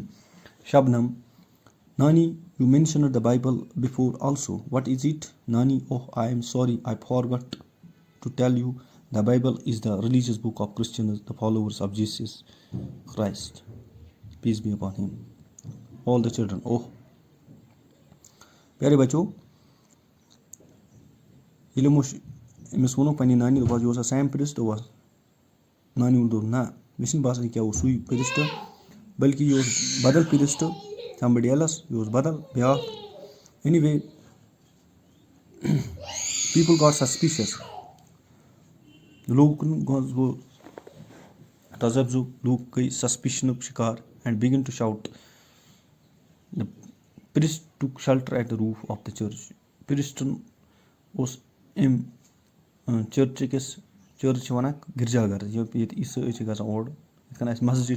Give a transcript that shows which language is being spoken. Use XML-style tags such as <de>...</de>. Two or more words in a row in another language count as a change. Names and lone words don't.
<en>Shabnam, Nani, you mentioned the Bible before also. What is it? Nani, oh, I am sorry, I forgot to tell you. The Bible is the religious book of Christians, the followers of Jesus Christ. Peace be upon him. All the children. Oh.</en> <ks>پیارے بچو ییٚلہِ أمِس ووٚنُکھ پنٛنہِ نانہِ دوٚپہَس یہِ اوسا</ks> <en>same priest</en> <ks>دوٚپہَس نانہِ ووٚن دوٚپ نہ مےٚ چھِنہٕ باسان یہِ کیٛاہ اوس سُے پرٛسٹ بٔلکہِ یہِ اوس بدل پرٛسٹ</ks> <en>somebody else</en> <ks>یہِ اوس بدل بیٛاکھ anyway</ks> <en>people got suspicious</en> <ks>لوٗکن منٛز گوٚو تذبذُب لوٗکھ گٔے سسپِشنُک شِکار</ks> <en>and began to shout the priest took shelter at the roof of the church</en> <ks>پرٛسٹن اوس أمۍ چٔرچ چھِ وَنان گِرجا گَر ییٚتہِ عیٖسٲے چھِ گژھان اور یِتھ کٔنۍ اَسہِ مسجِد</ks>